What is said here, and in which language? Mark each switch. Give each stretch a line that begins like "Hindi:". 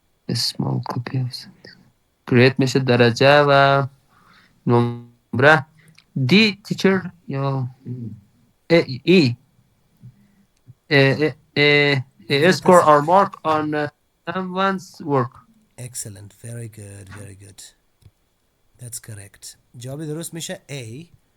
English: A small copy of something.
Persian: Grade میشه درجه و نمره.
English: D teacher یا E. A score or mark on someone's work. Excellent. Very good. Very good. That's correct.
Persian: جواب درست میشه A.